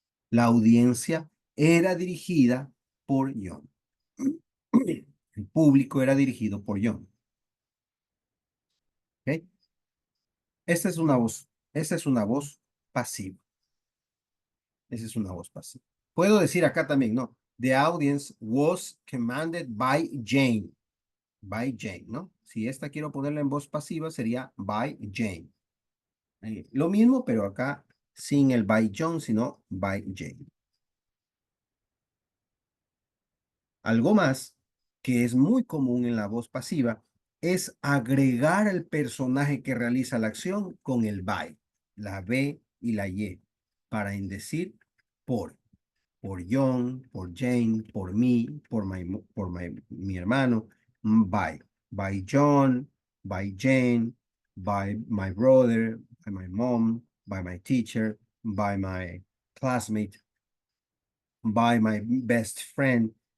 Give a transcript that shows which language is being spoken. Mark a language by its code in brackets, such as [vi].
[es] La audiencia era dirigida por John. El público era dirigido por John. ¿Ok? Esta es una voz, esta es una voz pasiva. Esa es una voz pasiva. Puedo decir acá también, ¿no? [en] The audience was commanded by Jane. By Jane, ¿no? [es] Si esta quiero ponerla en voz pasiva, sería [en] by Jane. [es] Lo mismo, pero acá sin el [en] by John, [es] sino [en] by Jane. [es] Algo más que es muy común en la voz pasiva es agregar al personaje que realiza la acción con el by, la B y la Y, para indecir por John, por Jane, por mí, mi hermano, [en] by John, by Jane, by my brother, by my mom, by my teacher, by my classmate, by my best friend.